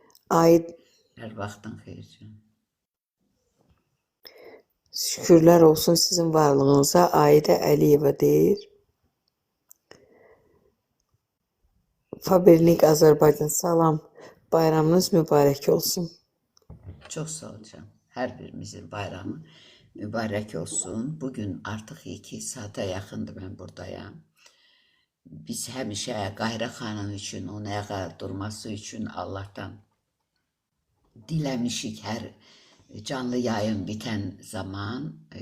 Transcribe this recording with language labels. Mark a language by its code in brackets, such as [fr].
[az] Hər vaxtın xeyir canım. Şükürlər olsun sizin varlığınıza. Aidə Əliyeva deyir. Faberlik Azərbaycan salam. Bayramınız mübarək olsun. [tr] Çok sağ ol canım. Her birimizin bayramı mübarek olsun. Bugün artık 2 saate yakındı ben buradayım. [az] Biz həmişə Qahirə xanım üçün, onun ayağa durması üçün Allah'tan diləmişik hər canlı yayın bitən zaman.